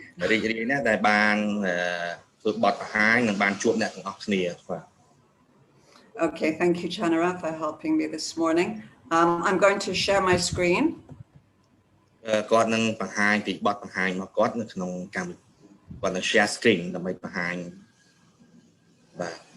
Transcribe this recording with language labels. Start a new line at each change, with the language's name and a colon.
Khmer: រីករាយណាស់ដែលបានធ្វើបទបង្ហាញនិងបានជួបអ្នកទាំងអស់គ្នាបាទ
English: Okay, thank you Chanara for helping me this morning. I'm going to share my screen.
Khmer: គាត់នឹងបង្ហាញពីបទបង្ហាញរបស់គាត់នៅក្នុងកម្មវិធីគាត់នឹង
English: share screen
Khmer: ដើម្បីបង្ហាញបាទ